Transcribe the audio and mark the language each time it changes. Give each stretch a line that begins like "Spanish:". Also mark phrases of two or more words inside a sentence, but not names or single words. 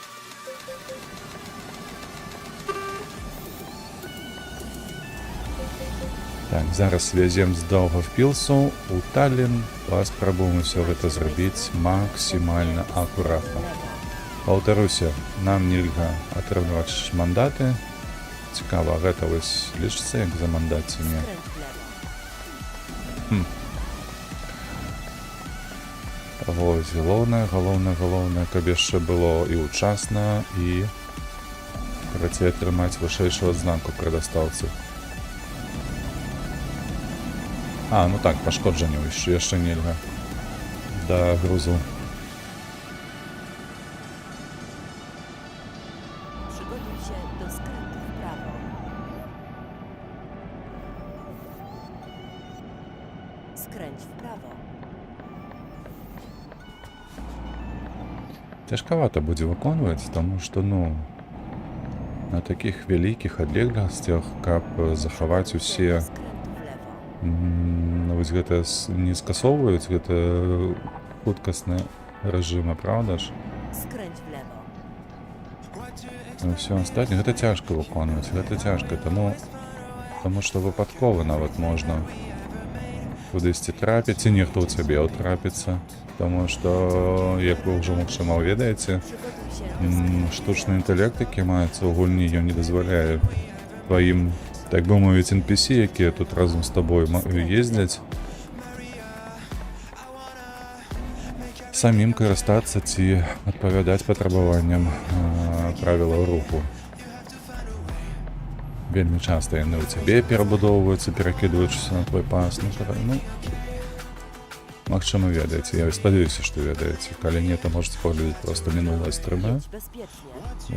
Belarusian: Так, зараз вязем з Даўгавпілсу ў Таллін. Паспрабуем усё гэта зрабіць максімальна акуратна. Паўтаруся, нам нельга атрымліваць мандаты. Цікава, гэта вось лічыцца як за мандат ці не?
Polish: Skręć w lewo.
Belarusian: Вось, галоўнае, каб яшчэ было і ўчасна, і карацей атрымаць вышэйшую адзнаку пры дастаўцы. А, ну так, пашкоджанняў яшчэ нельга да грузу.
Polish: Przygotuj się do skrętu w prawo. Skręć w prawo.
Belarusian: Цяжкавата будзе выконваць, таму што, ну, на такіх вялікіх адлегласцях, каб захаваць усе,
Polish: Skrętu w lewo.
Belarusian: ну, вось гэта не скасоўваюць, гэта хуткасны рэжыма, правда ж?
Polish: Skręć w lewo.
Belarusian: Ну, ўсё астатняе, гэта цяжка выконваць, гэта цяжка, таму што выпадкова нават можна кудысьці трапіць, і нехто ў цябе ўтрапіцца, таму што, як вы ўжо, магчыма, ведаеце,
Polish: Przygotuj się do
Belarusian: штучны інтэлект, які маецца ў гульні, ён не дазваляе тваім, так бы мовіць, NPC, якія тут разам з табой ездзяць, самім карыстацца ці адпавядаць патрабаванням правілаў руху. Вельмі часта яны ў цябе перабудоўваюцца, перакідваючыся на твой пас. Ну, магчыма, ведаеце. Я спадзяюся, што ведаеце. Калі не, то можаце паглядзець проста мінулае стрымы.
Polish: jedź bezpiecznie.